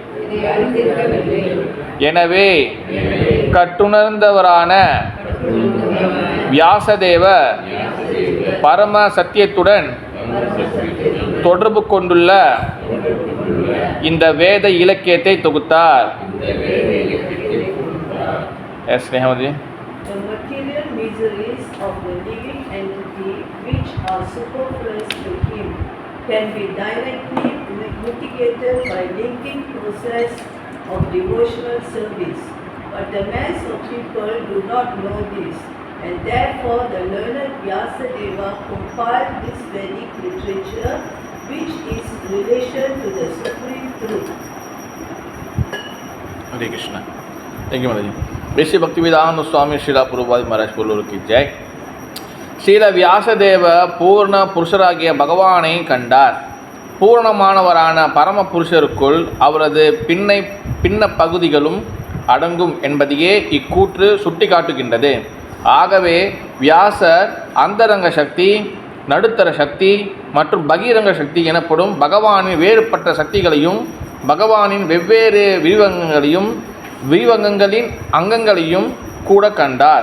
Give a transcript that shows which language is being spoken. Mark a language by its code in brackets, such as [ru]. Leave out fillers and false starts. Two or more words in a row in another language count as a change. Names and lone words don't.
[ta] எனவே கட்டுணர்ந்தவரான வியாசதேவர் பரம சத்தியத்துடன் தொடர்பு கொண்டுள்ள இந்த வேத இலக்கியத்தை தொகுத்தார். எஸ் நேஹமதி. [en] The material miseries of the living entity which are superfluous to him can be directly mitigated by linking process of devotional service. But the mass of people do not know this. and therefore the learned Vyasadeva compiled this Vedic literature, which is relation to the supreme truth. [hi] हरे कृष्णा। [en] thank you [hi] माता जी। वैश्य भक्तिवेदांत स्वामी श्रीला प्रभुपाद महाराज बोलोर की जय। [ta] ஸ்ரீல வியாசதேவ பூர்ண புருஷராகிய பகவானை கண்டார். பூர்ணமானவரான பரம புருஷருக்குள் அவரது பின்ன பகுதிகளும் அடங்கும் என்பதையே இக்கூற்று சுட்டி காட்டுகின்றது. ஆகவே வியாசர் அந்தரங்க சக்தி, நடுத்தர சக்தி மற்றும் பகிரங்க சக்தி எனப்படும் பகவானின் வேறுபட்ட சக்திகளையும் பகவானின் வெவ்வேறு விரிவங்கங்களின் அங்கங்களையும் கூட கண்டார்.